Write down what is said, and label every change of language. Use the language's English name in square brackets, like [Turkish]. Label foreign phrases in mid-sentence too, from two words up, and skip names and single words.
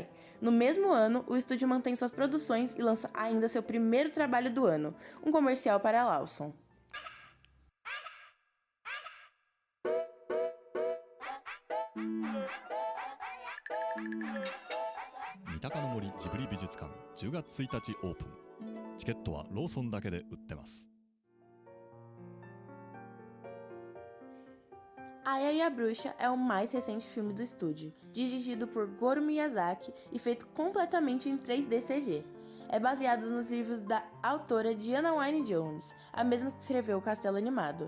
[Portuguese] No mesmo ano, o estúdio mantém suas produções e lança ainda seu primeiro trabalho do ano, um comercial para a Lawson. [Japanese] Mitaka no Mori Ghibli 美術館10月1日オープン。チケットはローソンだけで売ってます。 [Portuguese] Aya e a Bruxa é o mais recente filme do estúdio, dirigido por Goro Miyazaki e feito completamente em 3D CG. É baseado nos livros da autora Diana Wynne Jones, a mesma que escreveu O Castelo Animado.